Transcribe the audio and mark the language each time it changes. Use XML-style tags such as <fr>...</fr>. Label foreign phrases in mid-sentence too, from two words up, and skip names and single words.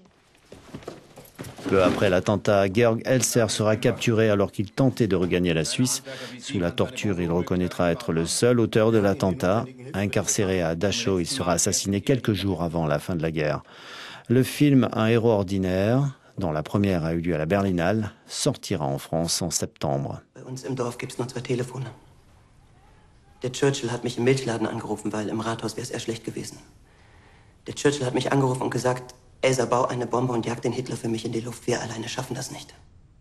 <fr>Peu après l'attentat, Georg Elser sera capturé alors qu'il tentait de regagner la Suisse. Sous la torture, il reconnaîtra être le seul auteur de l'attentat. Incarcéré à Dachau, il sera assassiné quelques jours avant la fin de la guerre. Le film Un héros ordinaire, dont la première a eu lieu à la Berlinale, sortira en France en septembre.</fr> <de>Bei uns im Dorf gibt's nur 2 Telefone. Der Churchill hat mich im Milchladen angerufen, weil im Rathaus wäre es eher schlecht gewesen. Der Churchill hat mich angerufen und gesagt, Elsa, bau eine Bombe und jag den Hitler für mich in die Luft. Wir alleine schaffen das nicht.</de>